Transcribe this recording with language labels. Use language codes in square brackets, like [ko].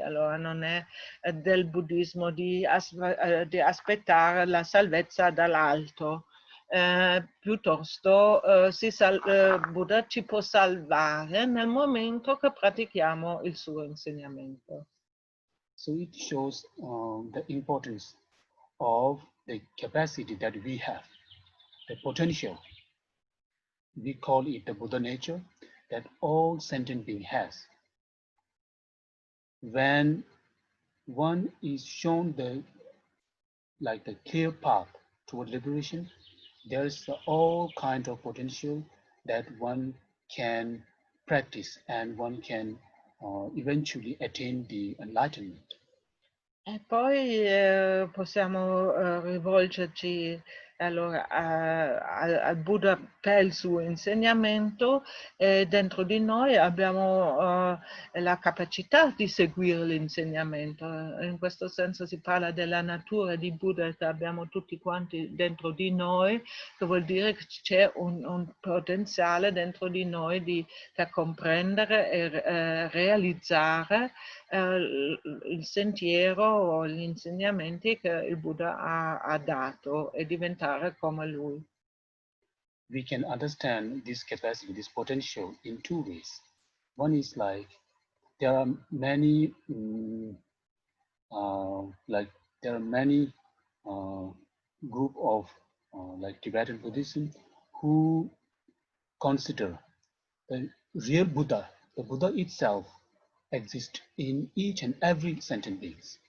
[it] Allora non è del buddismo di aspettare la salvezza dall'alto. Piuttosto Buddha ci può salvare nel momento che pratichiamo il suo insegnamento. [en] So it shows the importance of the capacity that we have, the potential. We call it the Buddha nature that all sentient being has. When one is shown the clear path toward liberation, there's all kind of potential that one can practice and one can eventually attain the enlightenment. [it] E poi possiamo rivolgerci allora al Buddha per il suo insegnamento, e dentro di noi abbiamo la capacità di seguire l'insegnamento. In questo senso si parla della natura di Buddha che abbiamo tutti quanti dentro di noi, che vuol dire che c'è un potenziale dentro di noi per comprendere e realizzare il sentiero o gli insegnamenti che il Buddha ha dato e diventare come lui. [en] We can understand this capacity, this potential in two ways. One is like there are many group of like Tibetan Buddhism who consider the real Buddha, the Buddha itself, exists in each and every sentient being.